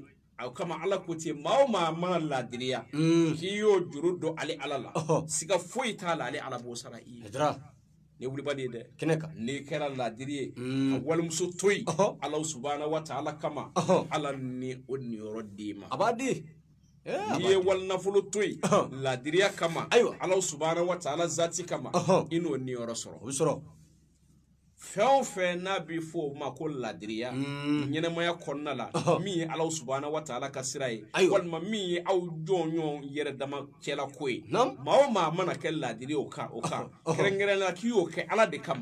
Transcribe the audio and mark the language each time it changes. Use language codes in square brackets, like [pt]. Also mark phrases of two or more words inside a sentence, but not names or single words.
[bm] o kama ala ko ten maa o maa mana ladiriya k'i y'o juru don ale ala la siga foyi t'a la ale ala b'o sara i ye Hijra ni wulibali ye dɛ kɛnɛ kan n'i kɛra ladiri ye ka walimuso to yen ala [ar] subhanahu wa ta'ala [bm] kama ala ni o niyɔrɔ d'i ma a b'a di n'i ye walinafolo to yen ladiriya kama Ayiwa. ala [ar] subhanahu wa ta'ala [bm] zati kama i n'o niyɔrɔ sɔrɔ o bɛ sɔrɔ fɛn o fɛn n'a bɛ fɔ o ma ko ladiriya ɲɛnɛmaya kɔnɔna la min ye ala [ar] subhanahu wa ta'ala [bm] ka sira ye Ayiwa. walima min ye aw jɔnjɔn yɛrɛ dama cɛla ko ye Nam. maa o maa mana kɛ ladiri o kan kɛrɛnkɛrɛnnenya la k'i y'o kɛ ala de kama